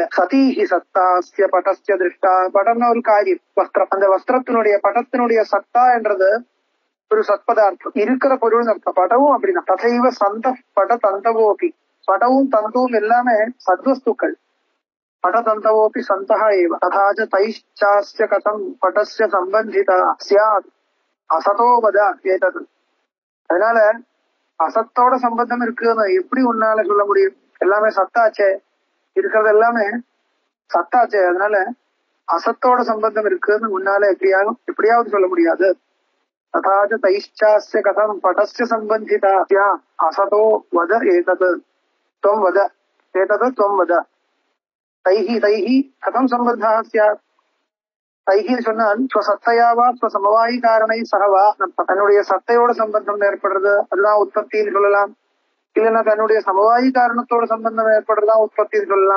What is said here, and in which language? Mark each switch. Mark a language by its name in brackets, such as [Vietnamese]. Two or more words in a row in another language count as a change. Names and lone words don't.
[Sanskrit] सतीहि सत्तास्य पटस्य दृष्टा, [Tamil] படம்னா ஒரு காரியம், வஸ்திரம். அந்த வஸ்திரத்தினுடைய படத்தினுடைய சத்தா என்றது ஒரு சத்பதார்த்தம், இருக்கிற பொருள் அர்த்தம். படவும் அப்படிதான். [Sanskrit] तथैव सन्त पट तन्तवोऽपि, [Tamil] படவும் தந்தவும் எல்லாமே சத்வஸ்துக்கள். [Sanskrit] पटतन्तवोऽपि सन्तः एव तथा च तैश्चास्य कथं पटस्य संबंधिता स्यात् असतो वद एतत्. [Tamil] அதனால அசத்தோட சம்பந்தம் இருக்குன்னு எப்படி உன்னால சொல்ல முடியும்? எல்லாமே சத்தாச்சே, இருக்கிறது எல்லாமே சத்தாச்சே. அதனால அசத்தோட சம்பந்தம் இருக்குன்னு உன்னால எப்படியாவது சொல்ல முடியாது. [Sanskrit] तथा च तैश्चास्य कथं पटस्य संबंधिता स्यात् असतो वद एतत् त्वं वद एतत् त्वं वद. तैः तैः कथम् सम्बन्धा स्यात्. [Tamil] தைஹி சொன்னால் [Sanskrit] स्वसत्तयावा स्वसमवायि कारणै सहवा, [Tamil] தன்னுடைய சத்தையோட சம்பந்தம் ஏற்படுறது அதுதான் உற்பத்தின்னு சொல்லலாம். இல்லைன்னா தன்னுடைய சமவாயி காரணத்தோட சம்பந்தம் ஏற்படுறதுதான் உற்பத்தின்னு சொல்லலாம்.